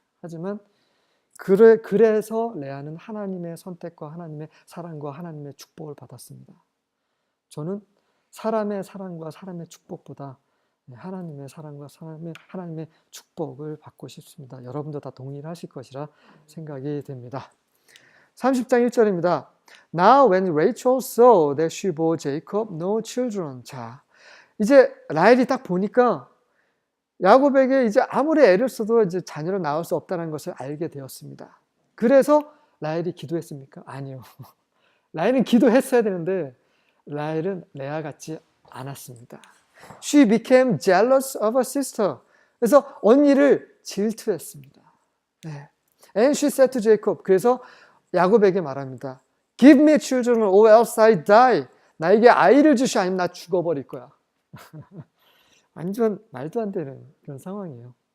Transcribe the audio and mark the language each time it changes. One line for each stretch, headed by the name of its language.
Korean: 하지만 그래서 레아는 하나님의 선택과 하나님의 사랑과 하나님의 축복을 받았습니다. 저는 사람의 사랑과 사람의 축복보다 하나님의 사랑과 하나님의 축복을 받고 싶습니다. 여러분도 다 동일하실 것이라 생각이 됩니다. 30장 1절입니다.
English: Now when Rachel saw that she bore Jacob no children.
Korean: 자, 이제 라헬이 딱 보니까 야곱에게 이제 아무리 애를 써도 이제 자녀를 낳을 수 없다는 것을 알게 되었습니다. 그래서 라헬이 기도했습니까? 아니요. 라헬은 기도했어야 되는데 라헬은 레아 같지 않았습니다.
English: She became jealous of her sister.
Korean: 그래서 언니를 질투했습니다.
English: 네. And she said to Jacob.
Korean: 그래서 야곱에게 말합니다.
English: Give me children or else I die.
Korean: 나에게 아이를 주시 아니면 나 죽어버릴 거야. 완전 말도 안 되는 그런 상황이에요.